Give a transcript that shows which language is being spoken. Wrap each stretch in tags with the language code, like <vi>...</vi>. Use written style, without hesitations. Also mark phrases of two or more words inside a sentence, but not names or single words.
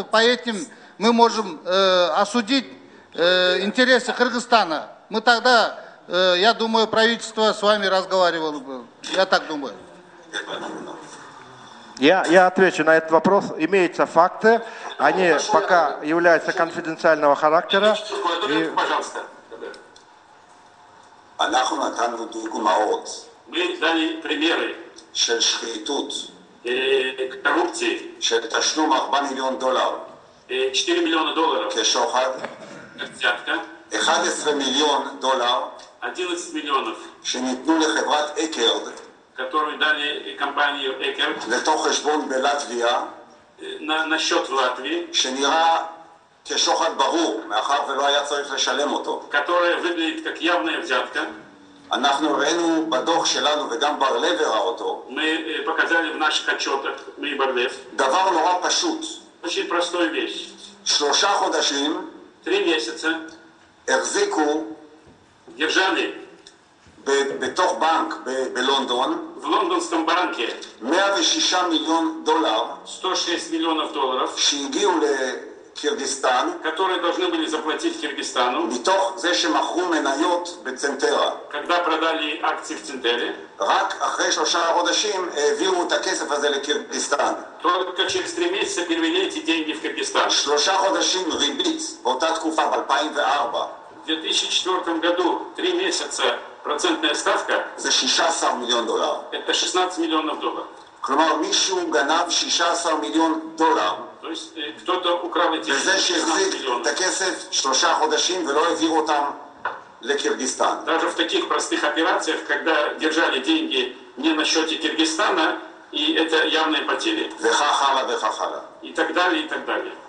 <ru>По этим мы можем осудить интересы Кыргызстана. Мы тогда, я думаю, правительство с вами разговаривало бы. Я так думаю. Я отвечу на этот вопрос. Имеются факты, они пока являются конфиденциального характера. И... Пожалуйста.</ru> <he>אנחנו נתנו דוגמאות</he> <ru>Мы дали примеры</ru> <he>של שחיתות,</he> <ru>коррупции.</ru> <he>של תשלום $4 מיליון</he> <ru>4 миллиона долларов</ru> <he>כשוחד,</he> <ru>взятка,</ru> <he>11 מיליון דולר</he> <ru>11 миллионов,</ru> <he>שניתנו לחברת אקרד</he> <ru>которую дали компанию Экерт</ru> <he>לתוך חשבון בלטביה,</he> <ru>на счет в Латвии,</ru> <he>שנראה כשוחד ברור, מאחר ולא היה צריך לשלם אותו.</he> <ru>которая выглядит как явная взятка.</ru> <he>אנחנו ראינו בדוח שלנו, וגם בר לב הראה אותו,</he> <ru>Мы показали в наших отчетах, мы и Барлев,</ru> <he>דבר נורא פשוט.</he> <ru>очень простую вещь.</ru> <he>3 חודשים</he> <ru>3 месяца</ru> <he>החזיקו</he> <ru>держали</ru> <he>בתוך בנק בלונדון</he> <ru>в лондонском банке</ru> <he>106 מיליון דולר</he> <ru>106 миллионов долларов,</ru> <he>שהגיעו לקירגיסטן,</he> <ru>которые должны были заплатить Киргизстану,</ru> <he>מתוך זה שמכרו מניות בצנטרה.</he> <ru>когда продали акции в Центере.</ru> <he>רק אחרי 3 חודשים העבירו את הכסף הזה לקירגיסטן.</he> <ru>Только через 3 месяца перевели эти деньги в Киргизстан.</ru> <he>3 חודשים ריבית באותה תקופה ב-2004</he> <ru>В 2004 году 3 месяца процентная ставка</ru> <he>זה 16 מיליון דולר.</he> <ru>это 16 миллионов долларов.</ru> <he>כלומר מישהו גנב 16 מיליון דולר</he> <ru>То есть кто-то украл эти</ru> <he>וזה 16 שהחזיק את</he> <ru>миллионов.</ru> <he>הכסף 3 חודשים ולא העביר אותם לקירגיסטן.</he> <ru>Даже в таких простых операциях, когда держали деньги не на счете Киргизстана, и это явные потери.</ru> <he>וכך הלאה וכך הלאה.</he> <ru>И так далее, и так далее.</ru>